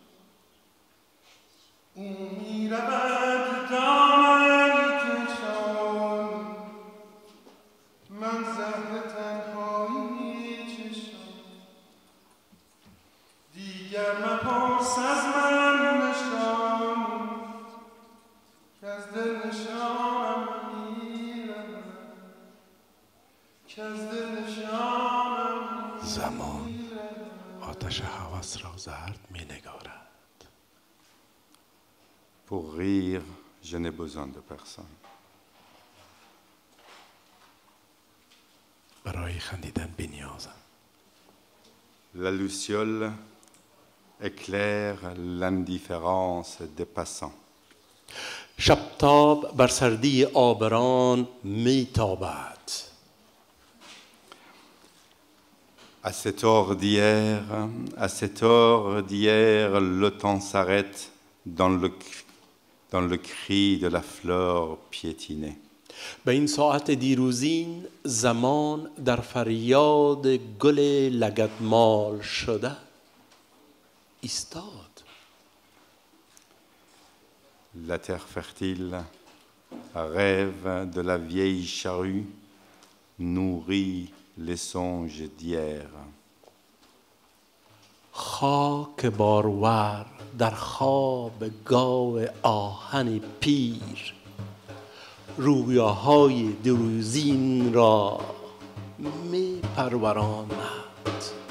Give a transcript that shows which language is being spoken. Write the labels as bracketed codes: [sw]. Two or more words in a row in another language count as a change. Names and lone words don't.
[fa] او می‌رود دامن کشان من زهر تنهایی چشم دیگر مپرس از من نشان که از دل نشانم زمان آتش هوس را زرد می نگارد. [fr] Pour rire, je n'ai besoin de personne. [fa] برای خندیدن بی‌نیازم. [fr] La luciole éclaire l'indifférence des passants. [fa] شبتاب بر سردی آبران می تابد. [fr] À cette heure d'hier, le temps s'arrête dans le cri de la fleur piétinée. [fa] به این ساعت دیروزین زمان در فریاد گل لگدمال شده ایستاد. [fr] La terre fertile rêve de la vieille charrue, nourrit les songes d'hier. [fa] خاک بارور در خواب گاو آهن پیر رویاهای دیروزین را می پروراند.